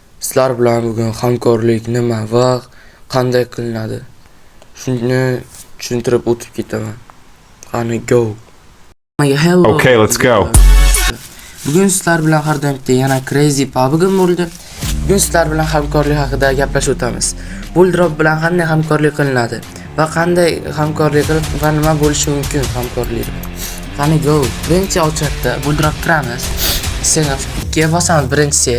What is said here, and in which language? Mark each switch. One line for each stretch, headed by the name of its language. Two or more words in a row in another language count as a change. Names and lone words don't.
Uzbek: Sizlar bilan bugun hamkorlik nima va qanday qilinadi? Shuni tushuntirib o'tib ketaman.
English: Qani go. Hello. Okay, let's go.
Uzbek: Bugun sizlar bilan har doimda yana Crazy PUBG bo'ldi. Bugun sizlar bilan hamkorlik haqida gaplashib o'tamiz. Buildrop bilan qanday hamkorlik qilinadi va qanday hamkorlik qilib va nima bo'lishi mumkin hamkorlik. Qani go. Birinchi ochatda Buildrop kiramiz. Senga bosamiz birinchisiga.